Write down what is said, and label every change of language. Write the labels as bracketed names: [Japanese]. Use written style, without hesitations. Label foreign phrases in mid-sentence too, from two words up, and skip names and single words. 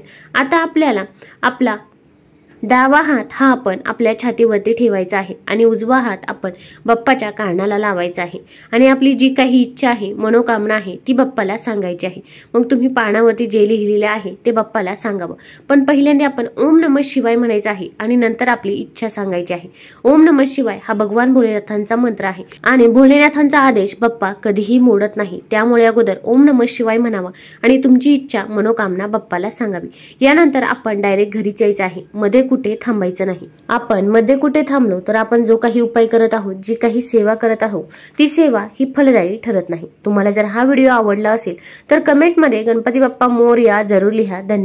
[Marathi] आता आपल्याला आपला डावा हात हा आपण आपल्या छातीवरती ठेवायचा आहे आणि उजवा हात आपण बाप्पाच्या कानाला लावायचा आहे आणि आपली जी काही इच्छा आहे, मनोकामना आहे ती बाप्पाला सांगायची आहे। मग तुम्ही पानावरती जे लिहिलेले आहे ते बाप्पाला सांगावं, पण पहिल्यांदा आपण [Sanskrit] ओम नमः शिवाय [Marathi] म्हणायचं आहे आणि नंतर आपली इच्छा सांगायची आहे। [Sanskrit] ओम नमः शिवाय [Marathi] हा भगवान भोलेनाथांचा मंत्र आहे आणि भोलेनाथांचा आदेश बाप्पा कधीही मोडत नाही, त्यामुळे अगोदर [Sanskrit] ओम नमः शिवाय [Marathi] म्हणावं आणि तुमची इच्छा मनोकामना बाप्पाला सांगावी। यानंतर आपण डायरेक्ट घरीच यायचं आहे, मध्ये कुठे थांबायचं नाही। आपण मध्ये कुठे थांबलो तर आपण जो काही उपाय करत आहोत, जी काही सेवा करत आहोत ती सेवा ही फलदायी ठरत नाही। तुम्हाला जर हा व्हिडिओ आवडला असेल तर कमेंटमध्ये गणपती बाप्पा मोरया जरूर लिहा।